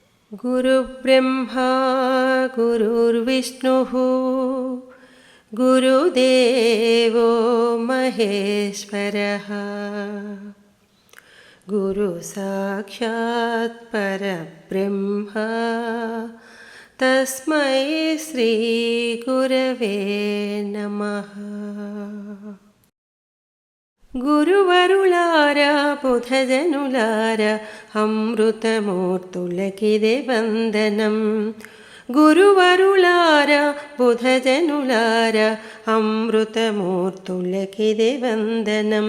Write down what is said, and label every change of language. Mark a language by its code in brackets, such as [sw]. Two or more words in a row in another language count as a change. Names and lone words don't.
[sa] गुरुब्रह्मा गुरुर्विष्णुः गुरुदेवो महेश्वरः गुरुसाक्षात् परब्रह्म तस्मै श्रीगुरवे नमः। [te] గురువరులారా బుధజనులారా అమృతమూర్తులకిదే వందనం. గురువరులారా బుధజనులారా అమృతమూర్తులకిదే వందనం.